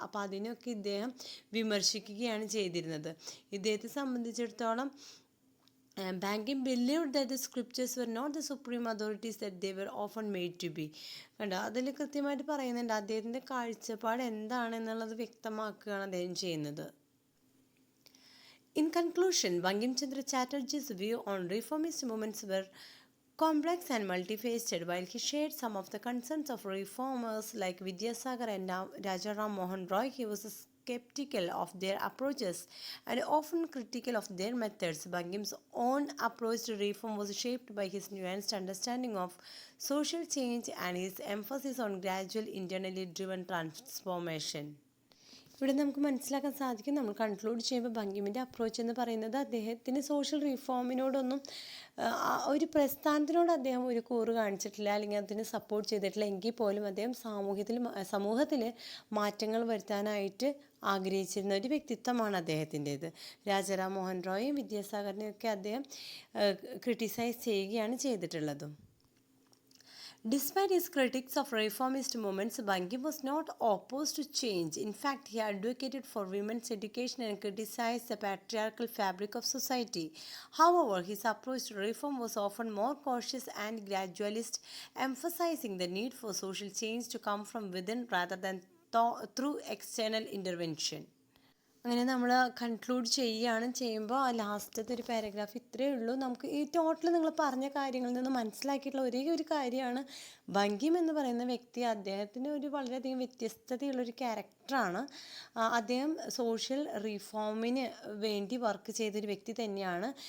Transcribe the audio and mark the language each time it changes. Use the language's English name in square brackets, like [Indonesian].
[Malayalam] അപ്പോൾ അതിനൊക്കെ ഇദ്ദേഹം വിമർശിക്കുകയാണ് ചെയ്തിരുന്നത്. ഇദ്ദേഹത്തെ സംബന്ധിച്ചിടത്തോളം [English] Bankim believed that the scriptures were not the supreme authorities that they were often made to be. [Malayalam] കണ്ടോ, അതിൽ കൃത്യമായിട്ട് പറയുന്നുണ്ട് അദ്ദേഹത്തിൻ്റെ കാഴ്ചപ്പാട് എന്താണെന്നുള്ളത് വ്യക്തമാക്കുകയാണ് അദ്ദേഹം ചെയ്യുന്നത്. [English] In conclusion, Bankim Chandra Chatterjee's view on reformist movements were complex and multifaceted. While he shared some of the concerns of reformers like Vidyasagar and Rajaram Mohan Roy, he was skeptical of their approaches and often critical of their methods. Bankim's own approach to reform was shaped by his nuanced understanding of social change and his emphasis on gradual internally driven transformation. [Malayalam] ഇവിടെ നമുക്ക് മനസ്സിലാക്കാൻ സാധിക്കും, നമ്മൾ conclude ചെയ്യുമ്പോൾ ബങ്കിമിൻ്റെ approach എന്ന് പറയുന്നത് അദ്ദേഹത്തിന് social റിഫോമിനോടൊന്നും ഒരു പ്രസ്ഥാനത്തിനോട് അദ്ദേഹം ഒരു കൂറ് കാണിച്ചിട്ടില്ല, അല്ലെങ്കിൽ അതിന് സപ്പോർട്ട് ചെയ്തിട്ടില്ല. എങ്കിൽ പോലും അദ്ദേഹം സമൂഹത്തിൽ മാറ്റങ്ങൾ വരുത്താനായിട്ട് ആഗ്രഹിച്ചിരുന്ന ഒരു വ്യക്തിത്വമാണ് അദ്ദേഹത്തിൻ്റേത്. രാജാറാം മോഹൻ റോയും വിദ്യാസാഗറിനെയൊക്കെ അദ്ദേഹം ക്രിട്ടിസൈസ് ചെയ്യുകയാണ് ചെയ്തിട്ടുള്ളതും. [English] Despite his critics of reformist movements, Bankim was not opposed to change. In fact, he advocated for women's education and criticized the patriarchal fabric of society. However, his approach to reform was often more cautious and gradualist, emphasizing the need for social change to come from within rather than through external intervention. [Malayalam] അങ്ങനെ നമ്മൾ conclude ചെയ്യുമ്പോൾ ലാസ്റ്റത്തെ ഒരു paragraph ഇത്രയേ ഉള്ളൂ. നമുക്ക് ഈ total നിങ്ങൾ പറഞ്ഞ കാര്യങ്ങളിൽ നിന്ന് മനസ്സിലാക്കിയിട്ടുള്ള ഒരേ ഒരു കാര്യമാണ്, ബങ്കിം എന്ന് പറയുന്ന വ്യക്തി അദ്ദേഹത്തിന് ഒരു വളരെയധികം വ്യത്യസ്തതയുള്ളൊരു ക്യാരക്ടറാണ്. അദ്ദേഹം സോഷ്യൽ റിഫോമിന് വേണ്ടി വർക്ക് ചെയ്തൊരു വ്യക്തി തന്നെയാണ്.